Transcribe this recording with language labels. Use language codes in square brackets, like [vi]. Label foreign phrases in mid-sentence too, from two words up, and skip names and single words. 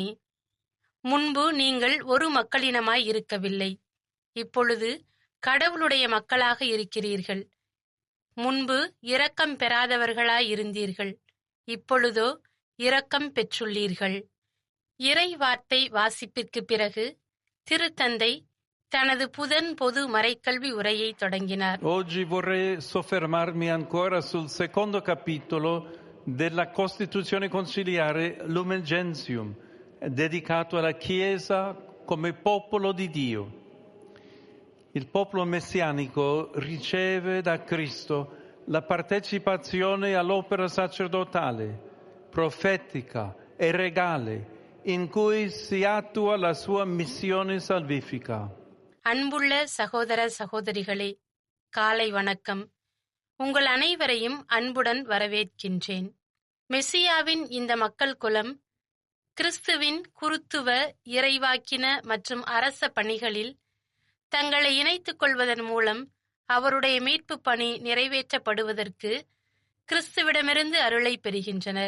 [ta] முன்பு நீங்கள் ஒரு மக்களினமாய் இருக்கவில்லை, இப்பொழுது கடவுளுடைய மக்களாக இருக்கிறீர்கள். முன்பு இரக்கம் பெறாதவர்களாய் இருந்தீர்கள், இப்பொழுதோ இரக்கம் பெற்றுள்ளீர்கள். இறை வார்த்தை வாசிப்பிற்கு பிறகு திருத்தந்தை தனது பொது மறைக்கல்வி உரையை தொடங்கினார். [it] Oggi vorrei soffermarmi ancora sul secondo capitolo della Costituzione conciliare Lumen Gentium, dedicato alla Chiesa come popolo di Dio. Il popolo messianico riceve da Cristo la partecipazione all'opera sacerdotale, profetica e regale in cui si attua la sua missione salvifica. [ta] அன்புள்ள சகோதர சகோதரிகளே, காலை வணக்கம். உங்கள் அனைவரையும் அன்புடன் வரவேற்கின்றேன். மெசியாவின் இந்த மக்கள் குலம் கிறிஸ்துவின் குருத்துவ, இறைவாக்கின மற்றும் அரச பணிகளில் தங்களை இணைத்துக் கொள்வதன் மூலம் அவருடைய மீட்பு பணி நிறைவேற்றப்படுவதற்கு கிறிஸ்துவிடமிருந்து அருளை பெறுகின்றனர்.